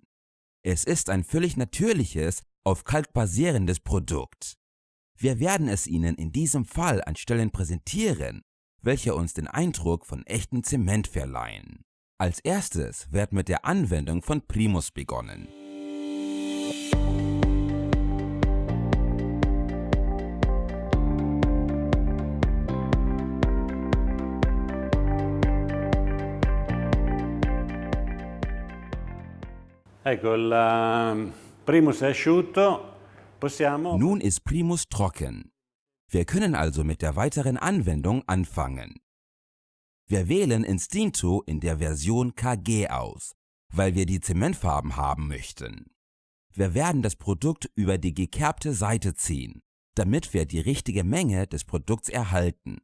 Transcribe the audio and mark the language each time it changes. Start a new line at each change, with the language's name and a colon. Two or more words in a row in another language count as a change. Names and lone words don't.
German: Es ist ein völlig natürliches, auf Kalk basierendes Produkt. Wir werden es Ihnen in diesem Fall an Stellen präsentieren, welche uns den Eindruck von echtem Zement verleihen. Als erstes wird mit der Anwendung von Primus begonnen.
Italian: Ecco, il Primus è asciutto, possiamo...
German: Nun ist Primus trocken. Wir können also mit der weiteren Anwendung anfangen. Wir wählen Istinto in der Version KG aus, weil wir die Zementfarben haben möchten. Wir werden das Produkt über die gekerbte Seite ziehen, damit wir die richtige Menge des Produkts erhalten.